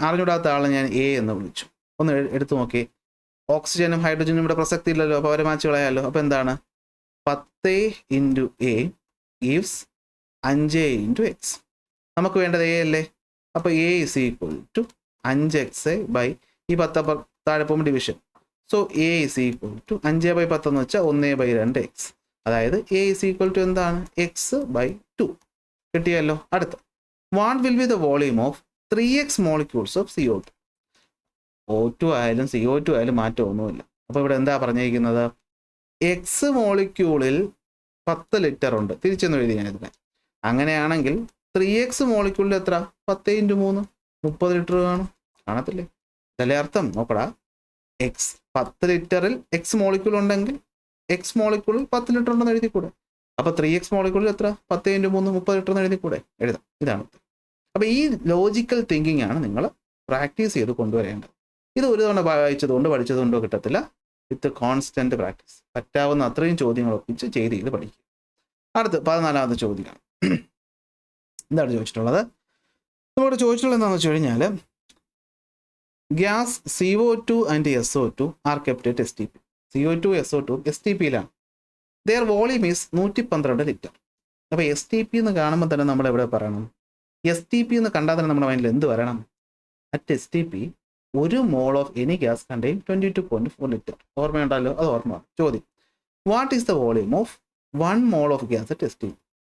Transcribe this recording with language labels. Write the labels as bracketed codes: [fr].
[ml] അറിഞ്ഞൂടാത്ത ആളെ ഞാൻ എ എന്ന് വിളിച്ചു. ഒന്ന് എടുത്തു നോക്കി. ഓക്സിജനും ഹൈഡ്രജനും ഇവിടെ പ്രസക്തി ഇല്ലല്ലോ, അപ്പോൾ അവരെ മാച്ച് കളയാമല്ലോ. അപ്പോൾ എന്താണ്? [en] 10 × A gives 5 × x. [ml] നമുക്ക് വേണ്ടത് എ അല്ലേ? അപ്പോൾ [en] A is equal to 5x [ml] by ഈ 10 താഴെ പോകുമ്പോൾ division. So [en] A is equal to 5/10 [ml] എന്ന് വെച്ചാൽ 1/2x. അതായത് [en] A is equal to [ml] എന്താണ്? x/2. കിട്ടിയല്ലോ. അടുത്ത, [en] What will be the volume of 3x molecules of CO2? [ml] O2 ആയാലും CO2 ആയാലും മാറ്റമൊന്നുമില്ല. അപ്പോൾ ഇവിടെ എന്താ പറഞ്ഞിരിക്കുന്നത്? എക്സ് മോളിക്യൂളിൽ 10 ലിറ്റർ ഉണ്ട്. തിരിച്ചൊന്ന് എഴുതി ഞാൻ ഇതിനെ. അങ്ങനെയാണെങ്കിൽ 3x മോളിക്യൂളിൽ എത്ര? 10 × 3 30 ലിറ്റർ കാണും. കാണത്തില്ലേ? ഇതല്ലേ അർത്ഥം? നോക്കടാ, എക്സ് 10 ലിറ്ററിൽ എക്സ് മോളിക്യൂൾ ഉണ്ടെങ്കിൽ എക്സ് മോളിക്യൂളിൽ 10 ലിറ്റർ ഉണ്ടെന്ന് എഴുതിക്കൂടെ? അപ്പോൾ 3x മോളിക്യൂളിൽ എത്ര? 10 × 3 30 ലിറ്റർ എന്ന് എഴുതിക്കൂടെ? എഴുതാം. ഇതാണ്. അപ്പോൾ ഈ ലോജിക്കൽ തിങ്കിങ് ആണ് നിങ്ങൾ പ്രാക്ടീസ് ചെയ്ത് കൊണ്ടുവരേണ്ടത്. ഇത് ഒരു തവണ വായിച്ചതുകൊണ്ട് പഠിച്ചതുകൊണ്ടോ കിട്ടത്തില്ല. [en] with constant practice [ml] പറ്റാവുന്ന അത്രയും ചോദ്യങ്ങൾ ഒപ്പിച്ച് ചെയ്ത് പഠിക്കുക. അടുത്ത് 14ാമത്തെ ചോദ്യമാണ്. എന്താണ് ചോദിച്ചിട്ടുള്ളത്? നമ്മളിവിടെ ചോദിച്ചിട്ടുള്ളത് എന്താണെന്ന് വെച്ച് കഴിഞ്ഞാൽ, [en] Gas CO2 and SO2 are kept at STP. [ml] CO2 SO2 STPയിലാണ്. [en] Their volume is 112 litre. [ml] അപ്പോൾ STP എന്ന് കാണുമ്പോൾ തന്നെ നമ്മൾ എവിടെ പറയണം? STP എന്ന് കണ്ടാൽ തന്നെ നമ്മുടെ മൈൻഡിൽ എന്ത് വരണം? [en] At STP 1 mole of any gas contain 22.4 litre. [ml] ഓർമ്മയുണ്ടല്ലോ? അത് ഓർമ്മ. ചോദ്യം, [en] What is the volume of 1 mole of gas at STP?